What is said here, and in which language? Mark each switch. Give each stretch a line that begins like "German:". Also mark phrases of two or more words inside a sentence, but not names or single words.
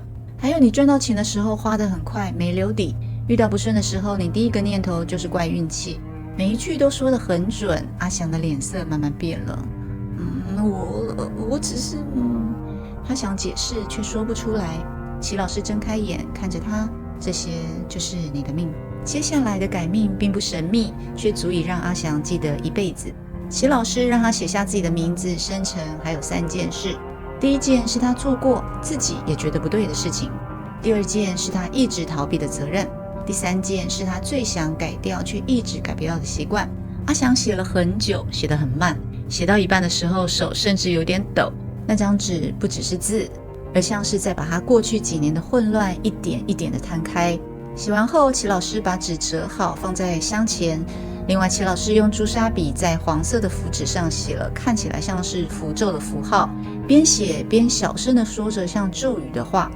Chinese: 還有你賺到錢的時候花得很快，沒留底；遇到不順的時候，你第一個念頭就是怪運氣。每一句都說得很準。阿祥的臉色慢慢變了。我只是……他想解釋，卻說不出來。齊老師睜開眼看着他：“這些就是你的命。” 接下來的改命並不神秘，卻足以讓阿祥記得一輩子。齊老師讓他寫下自己的名字、生辰，還有3件事。第一件是他做過自己也覺得不對的事情，第二件是他一直逃避的責任，第3件是他最想改掉卻一直改不掉的習慣。阿祥寫了很久，寫得很慢，寫到一半的時候手甚至有點抖。那張紙不只是字，而像是在把他過去幾年的混亂一點一點地攤開。寫完後，齊老師把紙折好放在箱前。另外，齊老師用朱砂筆在黃色的符紙上寫了看起來像是符咒的符號，邊寫邊小聲地說着像咒語的話。